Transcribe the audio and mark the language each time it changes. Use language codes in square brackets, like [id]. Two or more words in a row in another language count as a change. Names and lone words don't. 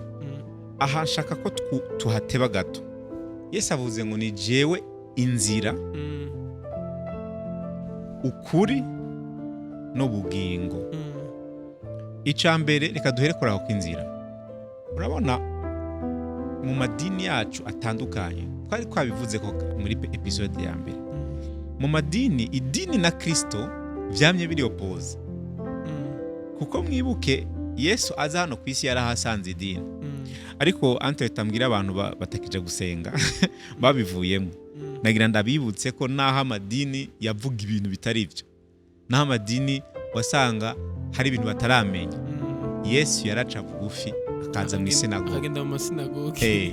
[rn] Aha nshaka ko tuhateba gato. Yesu avuze ngo ni jewe inzira, ukuri n'ubugingo. Icambere reka duhere kuri aho kw'inzira. Urabona mu madini yacu atandukanye, twari twabivuze ko muri episode ya mbere, mu madini, idini na Kristo vyamye biri opposed. Kuko mwibuke Yesu aza hano kwisi yarahasanze idini, ariko ante tambwira abantu batakija gusenga babivuyemo. Nagira ndabibutse ko naho amadini yavuga ibintu bitari byo, naho amadini wasanga hari ibintu bataramenya, Yesu yaraca bugufi akaza mu isinagogi, akagenda mu masinagogi.